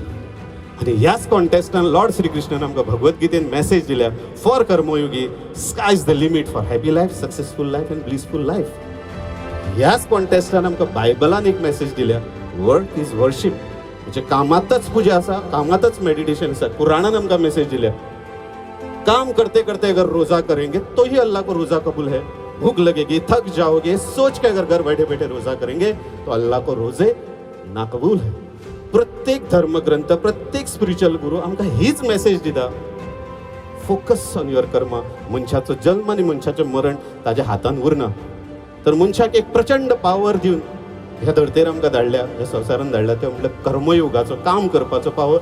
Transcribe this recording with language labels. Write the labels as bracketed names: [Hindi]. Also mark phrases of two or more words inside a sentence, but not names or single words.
[Konkani] आनी ह्याच कॉन्टेस्टान लॉर्ड श्री कृष्णान आमकां भगवद्गीतेन मेसेज दिल्या [English] for karmayogi, sky is the limit for happy life, successful life and blissful life. [Konkani] ह्याच कॉन्टेस्टान आमकां बायबलान एक मेसेज दिल्या, [English] work is worship. [Konkani] म्हणजे कामातच पुजा आसा, कामातच मेडिटेशन आसा. कुराणान आमकां मेसेज दिल्या, [Hindi] काम करते करते अगर रोजा करेंगे तो ही अल्लाह को रोजा कबूल है. भूख लगेगी, थक जाओगे, सोच के अगर घर बैठे बैठे रोजा करेंगे तो अल्लाह को रोजे नाकबूल है. [Konkani] प्रत्येक धर्मग्रंथ, प्रत्येक स्पिरिच्युअल गुरु आमकां हीच मेसेज दिता, [English] focus on your [Konkani] कर्म. मनशाचो जल्म आनी मनशाचें मरण ताज्या हातान उरना. तर मनशाक एक प्रचंड पावर दिवन ह्या धर्तेर आमकां धाडल्या, ह्या संवसारान धाडल्या, ते म्हणल्यार कर्मयोगाचो, काम करपाचो पावर.